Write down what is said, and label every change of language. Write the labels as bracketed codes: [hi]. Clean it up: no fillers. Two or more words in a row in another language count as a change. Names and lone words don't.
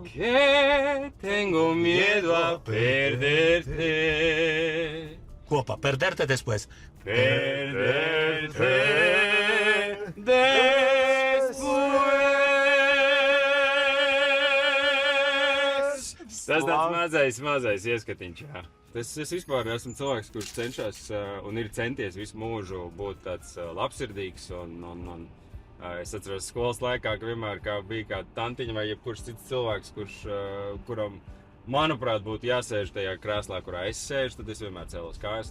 [es] Que tengo miedo a perderte. Kopā, perderte después. Perderte después. [lv] Tas tāds mazais ieskatiņš, jā. Es vispār esmu cilvēks, kurš cenšas un ir centies visu mūžu būt tāds labsirdīgs un Es atceros skolas laikā, ka vienmēr bija kāda tantiņa vai jebkurš cits cilvēks, kuram, manuprāt, būtu jāsēž tajā krēslā, kurā es sēžu, tad es vienmēr cēlos kājas.